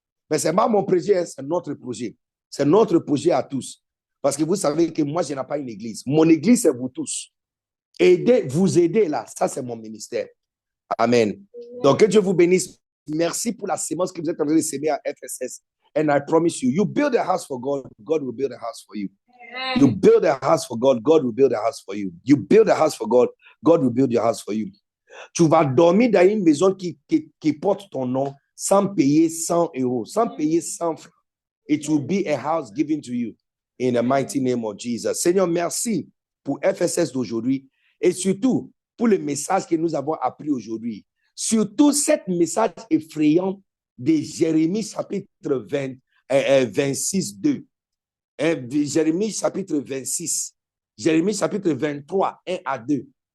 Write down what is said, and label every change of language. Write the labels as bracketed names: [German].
[French] Mais ce n'est pas mon projet, c'est notre projet. C'est notre projet à tous. Parce que vous savez que moi, je n'ai pas une église. Mon église, c'est vous tous. Vous aider là, ça c'est mon ministère. Amen. Donc, que Dieu vous bénisse. Merci pour la sémence que vous êtes en train de s'aimer à FSS. [English] And I promise you, you build a house for God, God will build a house for you. You build a house for God, God will build a house for you. You build a house for God, God will build your house for you. [French] Tu vas dormir dans une maison qui porte ton nom sans payer 100 euros, sans payer 100 francs. [English] It will be a house given to you in the mighty name of Jesus. [French] Seigneur, merci pour FSS d'aujourd'hui et surtout pour le message que nous avons appris aujourd'hui. Surtout cet message effrayant de Jérémie chapitre 26, 2. Jérémie chapitre 26, Jérémie chapitre 23, 1 à 2.